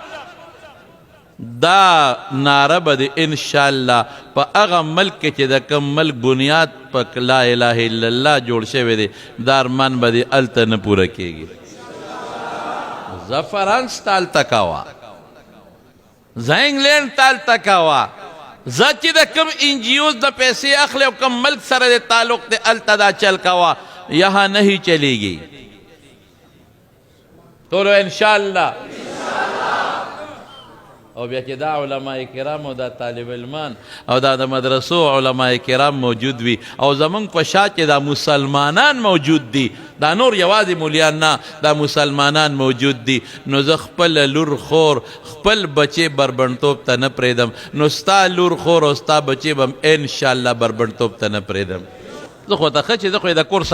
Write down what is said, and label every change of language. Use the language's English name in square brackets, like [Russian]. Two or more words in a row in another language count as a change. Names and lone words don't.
[Pashto] دا ناره به د انشاءالله په هغه ملک کې چې د کوم ملک بنیاد په لا اله الا الله جوړ شوی دی دا ارمان به د هلته نه پوره کېږي زه فرانس ته هلته کوه زه انګلینډ ته هلته کوه زه چې د کوم انجیوز د پیسې اخلي او کوم ملک سره د تعلق دی هلته دا چل کوه [Urdu] یہاں نہیں چلے گی [Pashto] تو انشاءاللہ او بیا چې دا علماء کرام او دا طالب علمان او دا د مدرسو علماء کرام موجود وي او زمونږ په شا چې دا مسلمانان موجود دي دا نور یوازې مولیان نه دا مسلمانان موجود دي نو زه خپل لور خور خپل بچې بربنډتوب ته نه پرېږدم نو ستا لور خور او ستا بچې به هم انشاءالله بربنډتوب ته نه پرېږدم زه خو ته ښه چې زه خو یې د کور